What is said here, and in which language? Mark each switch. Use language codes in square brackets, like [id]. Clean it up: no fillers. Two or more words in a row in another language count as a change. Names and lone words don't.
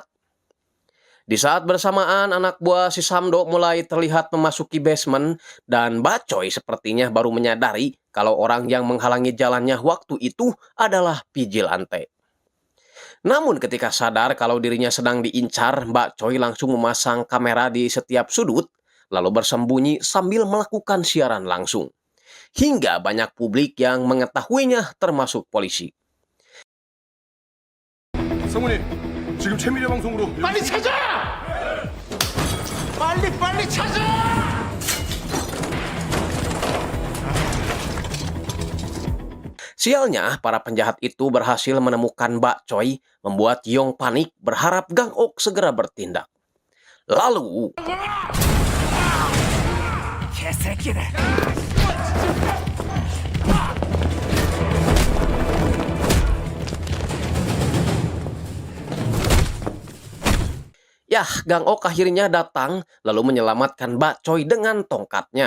[id] Di saat bersamaan, anak buah si Samdo mulai terlihat memasuki basement, dan Bacoy sepertinya baru menyadari kalau orang yang menghalangi jalannya waktu itu adalah Vigilante. Namun ketika sadar kalau dirinya sedang diincar, Bacoy langsung memasang kamera di setiap sudut, lalu bersembunyi sambil melakukan siaran langsung. Hingga banyak publik yang mengetahuinya termasuk polisi. [ko] 성훈이, 지금 최미래 방송으로 빨리 찾아! 빨리 찾아! [id] Sialnya, para penjahat itu berhasil menemukan Bacoy, membuat Yong panik berharap Gang Ok segera bertindak. Lalu... Yah, Gang Ok akhirnya datang lalu menyelamatkan Bacoy dengan tongkatnya.